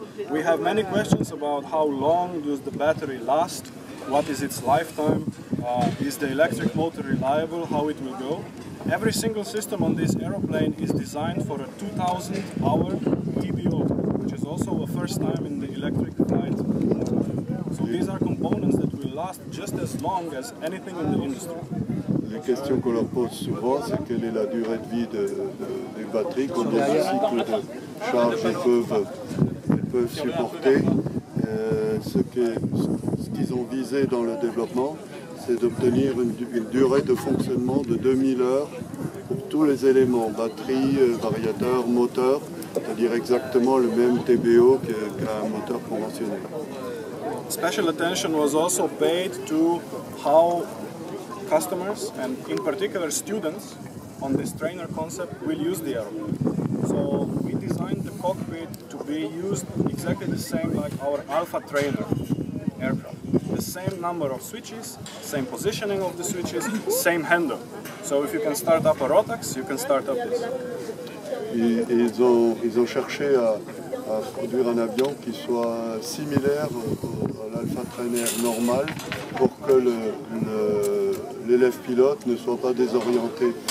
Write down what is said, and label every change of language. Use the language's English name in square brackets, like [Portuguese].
[English] We have many questions about how long does the battery last, what is its lifetime, is the electric motor reliable, how it will go. Every single system on this aeroplane is designed for a 2000-hour TBO, which is also a first time in the electric flight. So these are components that will last just as long as anything in the industry. [French] Les questions qu'on leur pose souvent, c'est quelle est la durée de vie des batteries, combien de cycles de charge elles peuvent supporter. Ce qu'ils ont visé dans le développement, c'est d'obtenir une durée de fonctionnement de 2000 heures pour tous les éléments, batterie, variateur, moteur, c'est-à-dire exactement le même TBO qu'un moteur conventionnel. [English] Special attention was also paid to how customers, and in particular students, on this trainer concept will use the aeroplane. So we designed the cockpit to be used exactly the same like our Alpha Trainer aircraft. The same number of switches, same positioning of the switches, same handle. So if you can start up a Rotax, you can start up this. [French] Ils ont cherché à produire un avion qui soit similaire à l'Alpha Trainer normal pour que l'élève pilote ne soit pas désorienté.